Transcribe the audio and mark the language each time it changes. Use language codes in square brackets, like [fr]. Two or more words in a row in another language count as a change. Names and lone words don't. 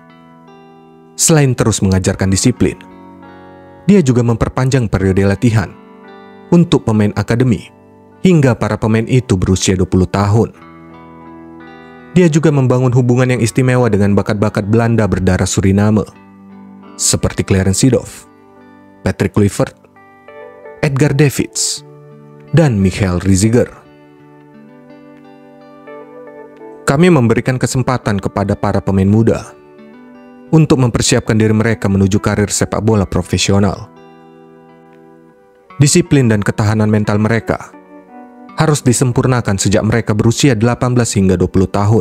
[id] Selain terus mengajarkan disiplin, dia juga memperpanjang periode latihan untuk pemain akademi hingga para pemain itu berusia 20 tahun. Dia juga membangun hubungan yang istimewa dengan bakat-bakat Belanda berdarah Suriname, seperti Clarence Seedorf, Patrick Kluivert, Edgar Davids, dan Michael Reiziger. Kami memberikan kesempatan kepada para pemain muda untuk mempersiapkan diri mereka menuju karir sepak bola profesional. Disiplin dan ketahanan mental mereka harus disempurnakan sejak mereka berusia 18 hingga 20 tahun.